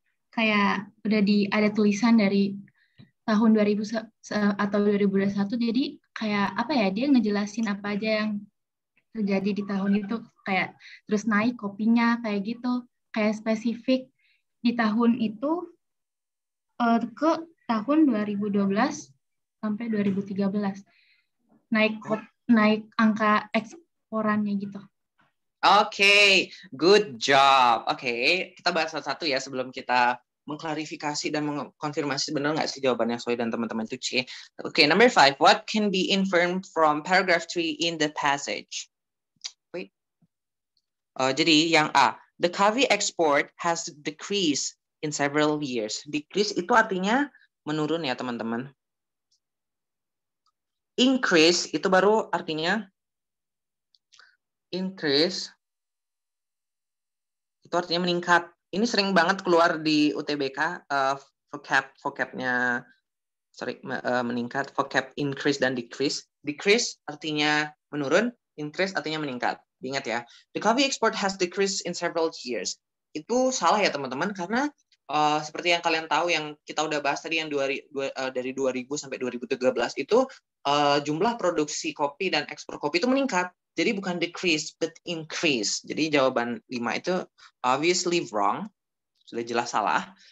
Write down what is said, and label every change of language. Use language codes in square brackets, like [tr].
[id] Kayak udah ada tulisan dari tahun 2000 atau 2021, jadi kayak apa ya, dia ngejelasin apa aja yang terjadi di tahun itu, kayak terus naik kopinya kayak gitu, kayak spesifik di tahun itu ke tahun 2012 sampai 2013 naik angka eksporannya gitu. [en] Oke, good job. [id] Oke, kita bahas satu-satu ya sebelum kita mengklarifikasi dan mengkonfirmasi benar nggak sih jawabannya Soy dan teman-teman itu C. [en] Oke, number 5. What can be inferred from paragraph 3 in the passage? Wait. Jadi yang A, the coffee export has decreased in several years. [id] Decrease itu artinya menurun ya teman-teman. Increase itu baru artinya increase itu artinya meningkat. Ini sering banget keluar di UTBK vocabnya meningkat, vocab increase dan decrease. Decrease artinya menurun, increase artinya meningkat. Diingat ya. [en] The coffee export has decreased in several years. [id] Itu salah ya teman-teman karena seperti yang kalian tahu yang kita udah bahas tadi yang dari 2000 sampai 2013 itu jumlah produksi kopi dan ekspor kopi itu meningkat. Jadi bukan decrease but increase. Jadi jawaban 5 itu [en] obviously wrong. [id] Sudah jelas salah.